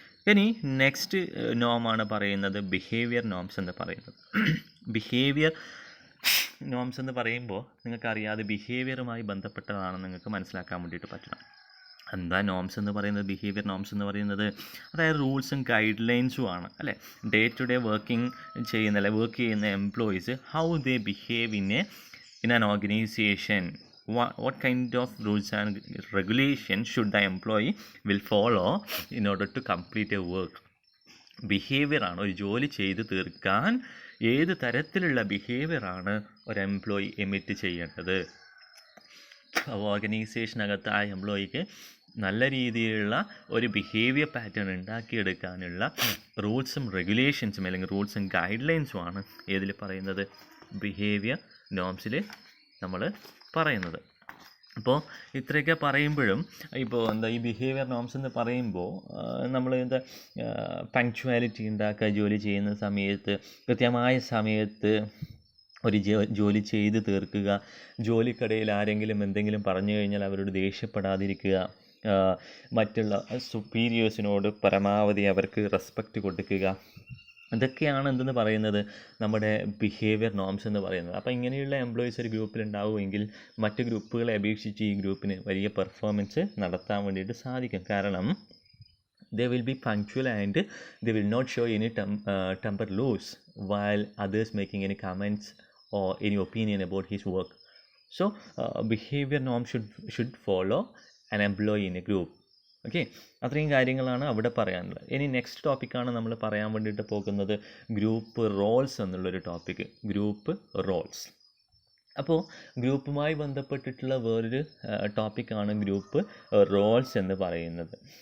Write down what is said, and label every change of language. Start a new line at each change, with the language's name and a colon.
Malayalam: ഇനി നെക്സ്റ്റ് നോമാണ് പറയുന്നത് behaviour norms എന്ന് പറയുന്നത്. ബിഹേവിയർ നോംസ് എന്ന് പറയുമ്പോൾ നിങ്ങൾക്കറിയാതെ ബിഹേവിയറുമായി ബന്ധപ്പെട്ടതാണെന്ന് നിങ്ങൾക്ക് മനസ്സിലാക്കാൻ വേണ്ടിയിട്ട് പറ്റണം. എന്താ നോംസ് എന്ന് പറയുന്നത്? ബിഹേവിയർ നോംസ് എന്ന് പറയുന്നത് അതായത് റൂൾസും ഗൈഡ് ലൈൻസും ആണ് അല്ലേ.
English: Day to day work ചെയ്യുന്ന employees, how they behave in an organisation, what kind of rules and regulations should the employee will follow in order to complete a work.
Malayalam: ബിഹേവിയറാണ് ഒരു ജോലി ചെയ്ത് തീർക്കാൻ ഏത് തരത്തിലുള്ള ബിഹേവിയറാണ് ഒരു എംപ്ലോയി എമിറ്റ് ചെയ്യേണ്ടത്. ഓർഗനൈസേഷനകത്ത് ആ എംപ്ലോയിക്ക് നല്ല രീതിയിലുള്ള ഒരു ബിഹേവിയർ പാറ്റേൺ ഉണ്ടാക്കിയെടുക്കാനുള്ള റൂൾസും റെഗുലേഷൻസും അല്ലെങ്കിൽ റൂൾസും ഗൈഡ് ലൈൻസുമാണ് ഏതിൽ പറയുന്നത്, ബിഹേവിയർ നോംസിൽ നമ്മൾ പറയുന്നത്. അപ്പോൾ ഇത്രയൊക്കെ പറയുമ്പോഴും ഇപ്പോൾ ഈ ബിഹേവിയർ നോംസ് എന്ന് പറയുമ്പോൾ നമ്മൾ പങ്ക്ച്വാലിറ്റി ഉണ്ടാക്കുക, ജോലി ചെയ്യുന്ന സമയത്ത് കൃത്യമായ സമയത്ത് ഒരു ജോലി ചെയ്ത് തീർക്കുക, ജോലിക്കിടയിൽ ആരെങ്കിലും എന്തെങ്കിലും പറഞ്ഞു കഴിഞ്ഞാൽ അവരോട് ദേഷ്യപ്പെടാതിരിക്കുക, മറ്റുള്ള സുപ്പീരിയേഴ്സിനോട് പരമാവധി അവർക്ക് റെസ്പെക്റ്റ് കൊടുക്കുക, ഇതൊക്കെയാണ് എന്തെന്ന് പറയുന്നത്, നമ്മുടെ ബിഹേവിയർ നോംസ് എന്ന് പറയുന്നത്. അപ്പോൾ ഇങ്ങനെയുള്ള എംപ്ലോയീസ് ഒരു ഗ്രൂപ്പിലുണ്ടാവുമെങ്കിൽ മറ്റ് ഗ്രൂപ്പുകളെ അപേക്ഷിച്ച് ഈ ഗ്രൂപ്പിന് വലിയ പെർഫോമൻസ് നടത്താൻ വേണ്ടിയിട്ട് സാധിക്കും. കാരണം
English: they will be punctual and they will not show any temper loose while others making any comments or any opinion about his work. So behavior norms should follow an employee in a group.
Malayalam: Okay, അത്രയും കാര്യങ്ങളാണ് അവിടെ പറയാനുള്ളത്. ഇനി next ടോപ്പിക്കാണ് നമ്മൾ പറയാൻ വേണ്ടിയിട്ട് പോകുന്നത് ഗ്രൂപ്പ് റോൾസ് എന്നുള്ളൊരു ടോപ്പിക്ക്. Group Rolls. അപ്പോൾ ഗ്രൂപ്പുമായി ബന്ധപ്പെട്ടിട്ടുള്ള വേറൊരു ടോപ്പിക്കാണ് ഗ്രൂപ്പ് റോൾസ് എന്ന് പറയുന്നത്.